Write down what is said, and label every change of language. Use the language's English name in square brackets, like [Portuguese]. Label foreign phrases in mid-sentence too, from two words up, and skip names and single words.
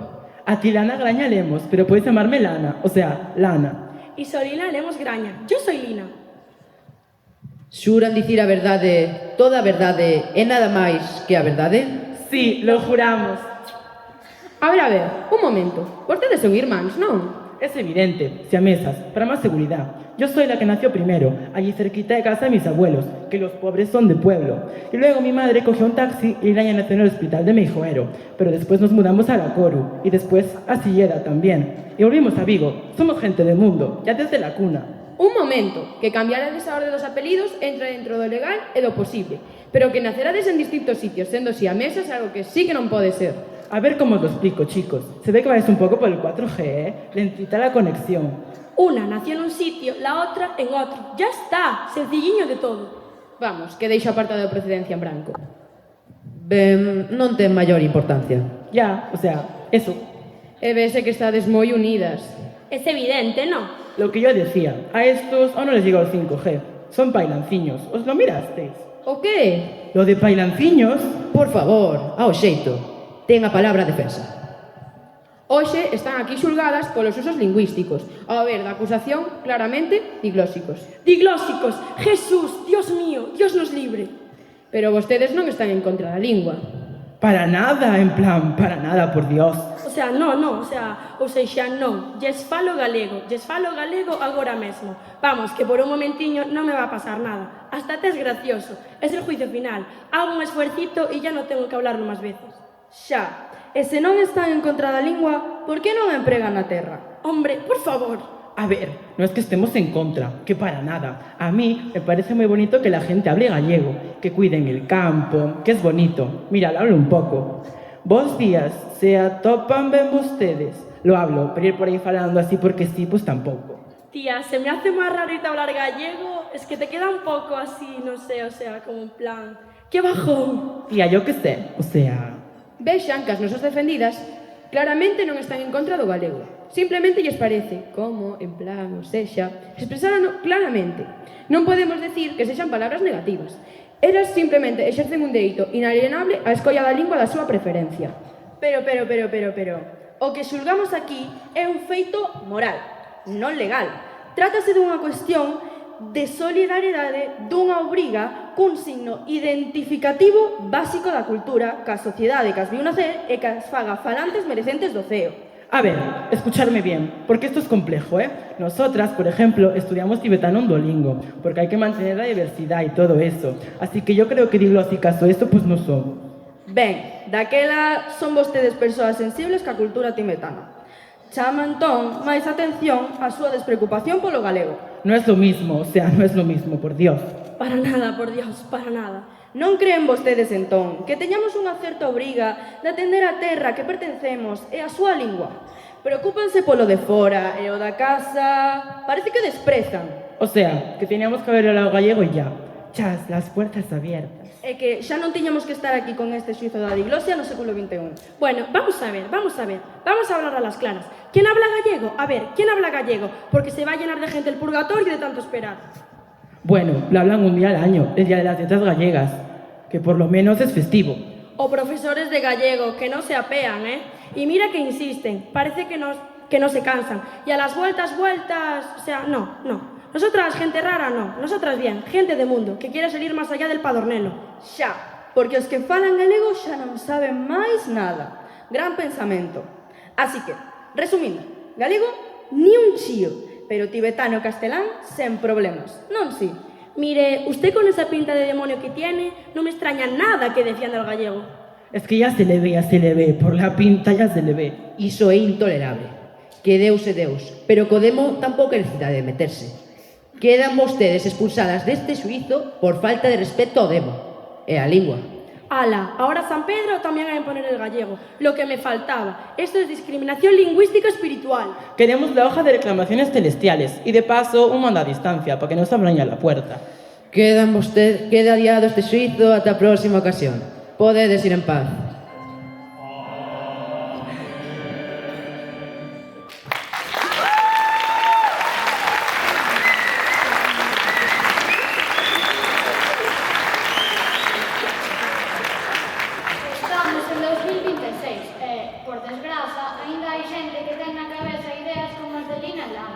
[Spanish] A ti Lana Graña Lemos, pero puedes llamarme Lana, o sea, Lana. Y Sorina Lemos Graña. Yo soy Lina. [Galician] Xuran dicir a verdade, toda a verdade e nada máis que a verdade? [Spanish] Sí, lo juramos. [Galician] A ver, un momento. Vostedes son irmáns, non? [Spanish] Es evidente, siamesas, para más seguridad. Yo soy la que nació primero, allí cerquita de casa de mis abuelos, que los pobres son de pueblo. Y luego mi madre cogió un taxi y Graña nació en el hospital de Meijoero. Pero después nos mudamos a La Coru, y después a Silleda también. Y volvimos a Vigo. Somos gente del mundo, ya desde la cuna. [Galician] Un momento, que cambiar esa orde dos apelidos entra dentro do legal e do posible. Pero que nacerades en distintos sitios, sendo siamesas, é algo que sí que non pode ser. [Spanish] A ver cómo os lo explico, chicos. Se ve que vais un poco por el 4G, ¿eh? Lentita la conexión. Una nació en un sitio, la otra en otro. Ya está, sencilliño de todo. [Galician] Vamos, que deixo apartado de procedencia en branco. Ben, non ten maior importancia. [Spanish] Ya, o sea, eso. [Galician] E vese que estades moi unidas. [Spanish] Es evidente, ¿no? Lo que yo decía, a estos aún no les llega el 5G. Son pailanciños. ¿Os lo mirasteis? O qué? Lo de pailanciños? [Galician] Por favor, ao xeito. Ten a palabra a defensa. Hoxe están aquí xulgadas polos usos lingüísticos. Ao ver da acusación, claramente, diglóxicos. [Spanish] Diglóxicos, Jesús, Dios mío, Dios nos libre. [Galician] Pero vostedes non están en contra da lingua. [Spanish] Para nada, en plan, para nada, por Dios. O sea, [Galician] non, lles falo galego agora mesmo. [Spanish] Vamos, que por un momentiño non me va a pasar nada. Hasta te es gracioso. Es el juicio final. Hago un esfuercito e ya non tengo que hablarlo máis veces. [Galician] Xa, e se non están en contra da lingua, por que non a empregan na terra? [Spanish] Hombre, por favor. A ver, no es que estemos en contra, que para nada. A mí me parece muy bonito que la gente hable gallego, que cuiden el campo, que es bonito. Mira, hablo un poco. [Galician] Bos días, se atopan ben vostedes. [Spanish] Lo hablo, pero ir [Galician] por aí falando así [Spanish] porque sí, pues tampouco. Tía, se me hace más raro irte a hablar gallego. Es que te queda un poco así, no sé, o sea, como en plan... ¡Qué bajón! Tía, yo que sé, o sea... [Galician] Vexan que as nosas defendidas claramente non están en contra do galego. Simplemente lles parece, [Spanish] como, en plan, [Galician] ou sexa, expresaron claramente. Non podemos decir que sexan palabras negativas. Elas simplemente exercen un dereito inalienable á escolla da lingua da súa preferencia. Pero, o que xulgamos aquí é un feito moral, non legal. Trátase dunha cuestión de solidariedade dunha obriga cun signo identificativo básico da cultura que a sociedade que as viu nacer e que as faga falantes merecentes do ceo. [Spanish] A ver, escucharme bien, porque esto es complejo, ¿eh? Nosotras, por ejemplo, estudiamos tibetano en Duolingo, porque hay que mantener la diversidad y todo eso. Así que yo creo que diglóxicas o esto, pues no somos. [Galician] Ben, daquela son vostedes persoas sensibles ca cultura tibetana. Chama entón máis atención a súa despreocupación polo galego. [Spanish] No es lo mismo, o sea, no es lo mismo, por Dios. Para nada, por Dios, para nada. [Galician] Non creen vostedes entón que teñamos unha certa obriga de atender a terra que pertencemos e a súa lingua. Preocúpanse polo de fora e o da casa... Parece que desprezan. [Spanish] O sea, que teníamos que haber hablado gallego y ya. Chas, las puertas abiertas. [Galician] E que xa non tiñamos que estar aquí con este xuizo da diglosia no século XXI. [Spanish] Bueno, vamos a ver. Vamos a hablar a las claras. ¿Quién habla gallego? A ver, ¿quién habla gallego? Porque se va a llenar de gente el purgatorio de tanto esperar. Bueno, lo hablan un día al año, el Día de las Letras Gallegas, que por lo menos es festivo. O profesores de gallego, que no se apean, ¿eh? Y mira que insisten, parece que no se cansan. Y a las vueltas, o sea, no. Nosotras, gente rara, no. Nosotras bien, gente de mundo, que quiere salir más allá del padornelo. [Galician] Xa, porque os que falan galego xa non saben máis nada. Gran pensamento. Así que, resumindo, galego ni un chío, pero tibetano e castelán sen problemas, non si? [Spanish] Mire, usted con esa pinta de demonio que tiene, no me extraña nada que defienda el gallego. Es que ya se le ve, por la pinta ya se le ve. [Galician] Iso é intolerable. Que Deus é Deus, pero co demo tampouco é necesidade de meterse. Quedan vostedes expulsadas deste xuizo por falta de respeto ao demo e á lingua. [Spanish] Ala, ahora San Pedro también ha de poner el gallego. Lo que me faltaba. Esto es discriminación lingüística espiritual. Queremos la hoja de reclamaciones celestiales y de paso un mando a distancia para que nos abran ya la puerta. [Galician] Queda adiado este xuizo ata a próxima ocasión. Podedes ir en paz. Estamos en 2026 e, por desgraza, aínda hai xente que ten na cabeza ideas como as de Lina Lam.